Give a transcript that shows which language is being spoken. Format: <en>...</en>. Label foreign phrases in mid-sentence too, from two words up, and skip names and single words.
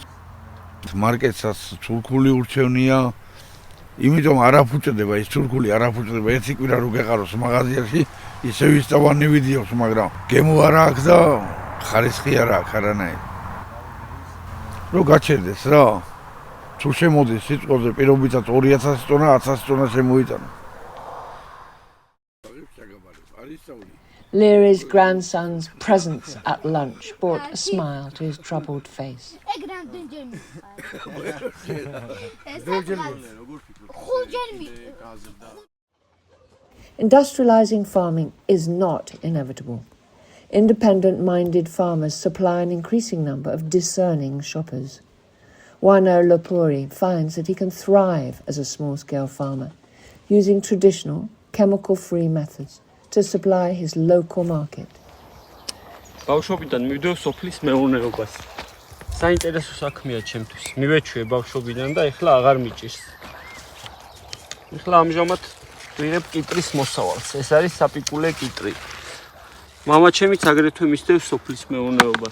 <ka>მარკეტსაც თურქული ურჩევნია, იმიტომ არაფუჭდება ის თურქული, არაფუჭდება ერთი კვირა რო გეყაროს მაღაზიაში, ისე ვისწავანი ვიდიოს, მაგრამ გემო არ აქვს და ხარისხი არ აქვს არანაირი. რო გაჩერდეს რა, თუ შემოდის სიტყვაზე პირობითად 2000 ტონა, 1000 ტონა შემოიტანა.</ka> <en>Leary's grandson's presence at lunch brought a smile to his troubled face. Industrializing farming is not inevitable. Independent-minded farmers supply an increasing number of discerning shoppers. Wano Lopuri finds that he can thrive as a small-scale farmer, using traditional, chemical-free methods to supply his local market.</en> <ka>ბავშვობიდან მივდივარ სოფლის მეურნეობას. საინტერესო საქმეა ჩემთვის. მივეჩვიე ბავშვობიდან და ეხლა აღარ მიჭირს. ეხლა ამჟამად ვიღებ კიტრის მოსავალს. ეს არის საპიკულე კიტრი. მამა ჩემიც აგრეთვე მისდევს სოფლის მეურნეობას.</ka>